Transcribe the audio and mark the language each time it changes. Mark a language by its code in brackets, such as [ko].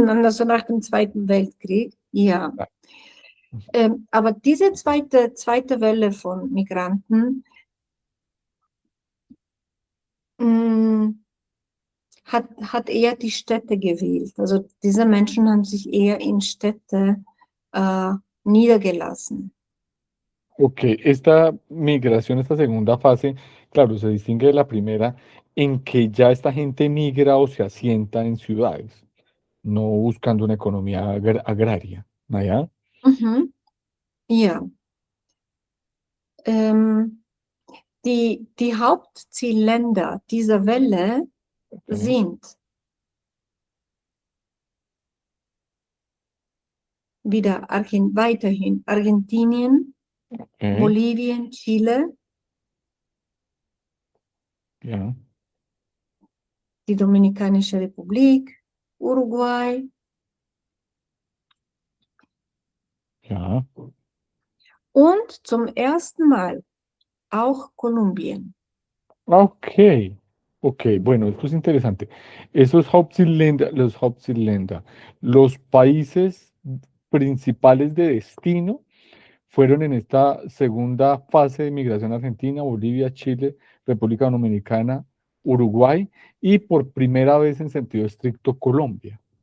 [de] so nach dem Zweiten Weltkrieg. Ja. Aber diese zweite Welle von Migranten mh, hat eher die Städte gewählt. Also diese Menschen haben sich eher in Städte äh, niedergelassen. [es] Ok, esta migración, esta segunda fase, claro, se distingue de la primera en que ya esta gente migra o se asienta en ciudades, no buscando una economía agraria, ¿no? ¿Ya? Mhm. Ja. [de] Ähm, die Hauptzielländer dieser Welle Ok, sind weiterhin Argentinien, ok, Bolivien, Chile, [es] ya, [de] die Dominikanische Republik, Uruguay [es] ya. [de] und zum ersten Mal auch Kolumbien. [es] Ok, ok, bueno, esto es interesante. Esos Hauptzielländer, los países principales de destino fueron en esta segunda fase de migración Argentina, Bolivia, Chile, República Dominicana, Uruguay y por primera vez en sentido estricto Colombia.